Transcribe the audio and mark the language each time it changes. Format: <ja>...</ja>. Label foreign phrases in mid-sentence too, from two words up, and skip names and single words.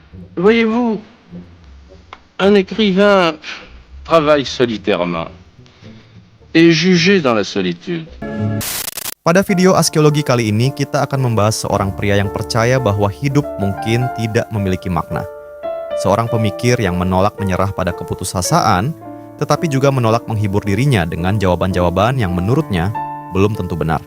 <fr>Voyez-vous, un écrivain travaille solitairement et jugé dans la solitude.</fr> <id>Pada video Askiologi kali ini, kita akan membahas seorang pria yang percaya bahwa hidup mungkin tidak memiliki makna. Seorang pemikir yang menolak menyerah pada keputusasaan, tetapi juga menolak menghibur dirinya dengan jawaban-jawaban yang menurutnya belum tentu benar.</id>